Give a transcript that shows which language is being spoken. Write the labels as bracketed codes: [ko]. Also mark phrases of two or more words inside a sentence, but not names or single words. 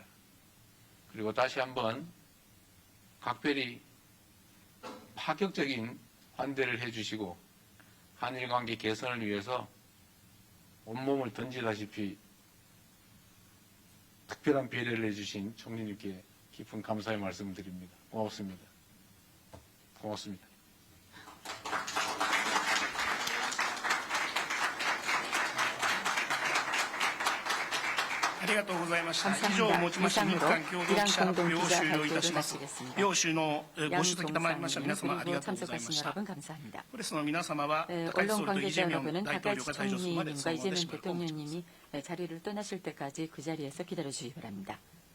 [ko] 그리고 다시 한번 각별히 파격적인 환대를 해주시고 한일 관계 개선을 위해서 온몸을 던지다시피 특별한 배려를 해주신 총리님께 깊은 감사의 말씀을 드립니다. 고맙습니다. 고맙습니다. [ja] ありがとうございました。 [ko] 감사합니다. [ja] 以上をもちまして日 [ko] 이상으로 [ja] 韓共同記者発表を [ko] 이란 [ja] 終了いたし [ko] 공동기자 [ja] ます。 [ko] 발표를 [ja] 両首脳ご出 [ko] 양 [ja] 席いただきました皆様あり [ko] 동상님 [ja] がとうござい [ko] 그리고 [ja] まし [ko] 참석하신 [ja] た。 [ko] 여러분 감사합니다. [ja] プレスの皆様は高市 [ko] 언론 [ja] 総理とイ・ [ko] 관계자 [ja] ジェミョン [ko] 여러분은 [ja] 大統領 [ko] 다카이치 [ja] が退場するまで [ko] 총리님과 [ja] その場でしば [ko] 이재명 [ja] らくお待ちください。 [ko] 대통령님이 자리를 떠나실 때까지 그 자리에서 기다려주시기 바랍니다.